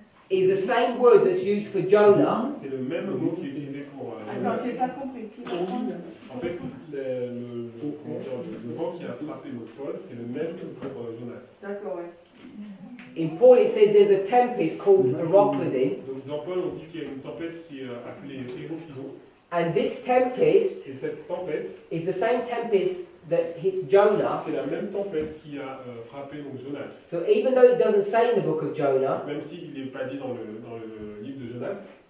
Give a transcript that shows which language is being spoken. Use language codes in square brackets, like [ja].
[en] is the same word that's used for Jonah. [fr] c'est le même mot qui est utilisé pour Attends, Jonas. j'ai pas compris. En fait, le vent qui a frappé le Paul, c'est le même pour Jonas. D'accord, ouais. [en] In Paul it says there's a tempest called Heroclidon. [fr] Donc dans Paul, on dit qu'il y a une tempête qui est appelée Héroclidon. [en] And this tempest [fr] Et cette tempête, [en] is the same tempest that hits Jonah. [fr] c'est la même tempête qui a frappé donc Jonas. [en] So even though it doesn't say in the book of Jonah, [fr] Même s'il n'est pas dit dans le livre de Jonas,